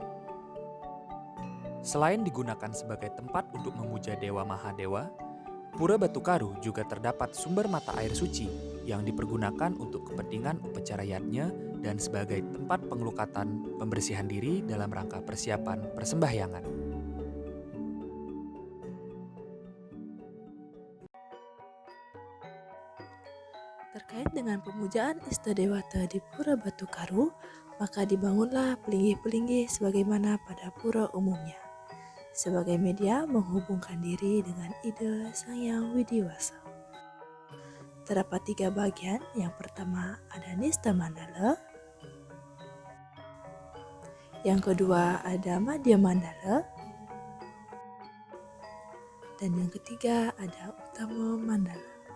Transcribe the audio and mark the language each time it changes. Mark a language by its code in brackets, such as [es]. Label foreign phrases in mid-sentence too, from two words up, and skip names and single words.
[id] Selain digunakan sebagai tempat untuk memuja Dewa Mahadewa, Pura Batu Karu juga terdapat sumber mata air suci yang dipergunakan untuk kepentingan upacara yatnya dan sebagai tempat pengelukatan pembersihan diri dalam rangka persiapan persembahyangan. Terkait dengan pemujaan Istadewata di Pura Batu Karu, maka dibangunlah pelinggih-pelinggih sebagaimana pada pura umumnya, sebagai media menghubungkan diri dengan ide Sang Hyang Widiwasa. Terdapat 3 bagian. Yang pertama ada Nista Mandala, yang kedua ada Madya Mandala, dan yang ketiga ada Utama Mandala.